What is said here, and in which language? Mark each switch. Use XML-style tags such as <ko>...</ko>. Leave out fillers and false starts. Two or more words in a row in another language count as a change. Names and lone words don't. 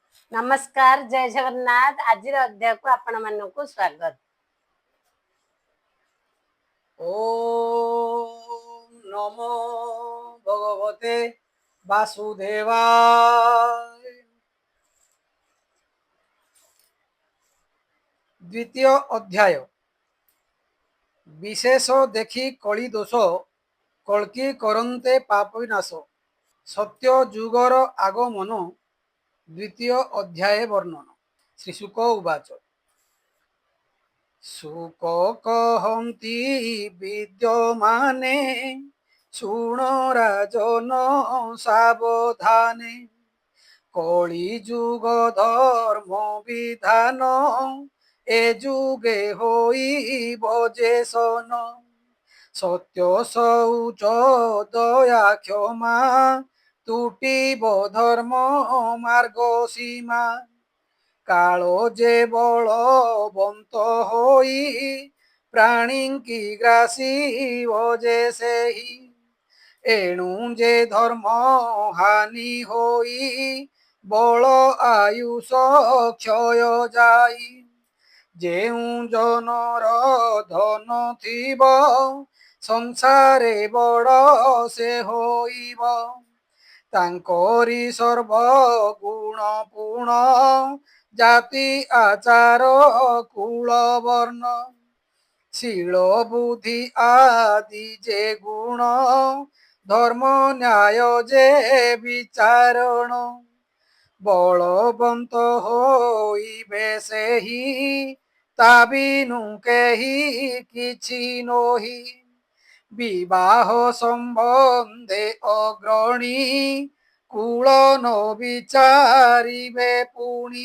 <or>ନମସ୍କାର ଜୟ ଜଗନ୍ନାଥ। ଆଜ ଅଧ୍ୟାୟ କୋ ଆପଣ ମାନକ ସ୍ୱାଗତ।</or> <sa>ओम नमो भगवते वासुदेवाय। द्वितीय अध्याय।</sa> <or>ବିଶେଷ ଦେଖୀ କଳୀ ଦୋଷ କଲ୍କୀ କରନ୍ତେ ପାପ ବିନାଶ। ସତ୍ୟ ଜୁଗର ଆଗମନ। ଦ୍ୱିତୀୟ ଅଧ୍ୟାୟ ବର୍ଣ୍ଣନ।</or> <sa>श्रीशुक उवाच।</sa> <or>ଶୁକ କହନ୍ତି ବିଦ୍ୟମାନେ ଶୁଣ ରାଜନ ସାବଧାନେ। କଳୀ ଜୁଗ ଧର୍ମ ବିଧାନ ଏ ଜୁଗେ ହୋଇବ ଜେ ସନ। ସତ୍ୟ ଶୌଚ ଦୟା କ୍ଷମା ତୁଟିବ ଧର୍ମ ମାର୍ଗ ସୀମା। କାଳୋ ଜେ ବଳବନ୍ତ ହୋଈ ପ୍ରାଣୀ କୀ ଗ୍ରାସୀ ଜେ ସେହୀ। ଏଣୁ ଜେ ଧର୍ମ ହାନି ହୋଈ ବଳ ଆୟୁଷ କ୍ଷୟ ଜାଈ। ଜେଉ ଜନର ଧନ ଥିବ ସଂସାରେ ବଡ଼ ସେ ହୋଇବ। ତାଙ୍କରୀ ସର୍ବ ଗୁଣ ପୂର୍ଣ୍ଣ ଜାତି ଆଚାର କୁଳ ବର୍ଣ୍ଣ। ଶୀଳ ବୁଦ୍ଧି ଆଦି ଜେ ଗୁଣ ଧର୍ମ ନ୍ୟାୟ ଜେ ବିଚାରଣ। ବଳବନ୍ତ ହୋଇବେ ସେହି ତା ବିନୁ କେହି କିଛି ନୋହି। ବିବାହ ସମ୍ବନ୍ଧେ ଅଗ୍ରଣୀ କୁଳ ନ ବିଚାରିବେ ପୁଣି।</or>